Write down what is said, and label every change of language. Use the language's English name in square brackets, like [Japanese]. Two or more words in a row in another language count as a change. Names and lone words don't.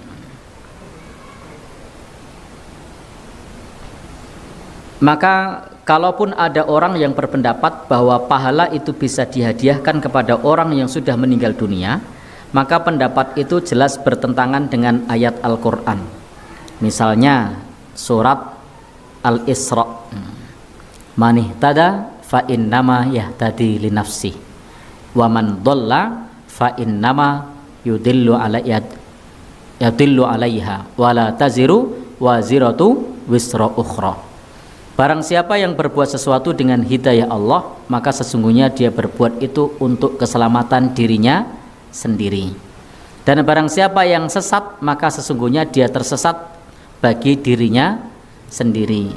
[Indonesian] Maka kalaupun ada orang yang berpendapat bahwa pahala itu bisa dihadiahkan kepada orang yang sudah meninggal dunia, maka pendapat itu jelas bertentangan dengan ayat Al-Quran. Misalnya surat Al-Isra, [Arabic] من اهتدى ف إنما يهتدي ل نفسه و من ضل ف إنما يضل عليها و لا تزر وازرة وزر أخرى. [Indonesian] Barang siapa yang berbuat sesuatu dengan hidayah Allah, maka sesungguhnya dia berbuat itu untuk keselamatan dirinya sendiri. Dan barang siapa yang sesat, maka sesungguhnya dia tersesat bagi dirinya sendiri.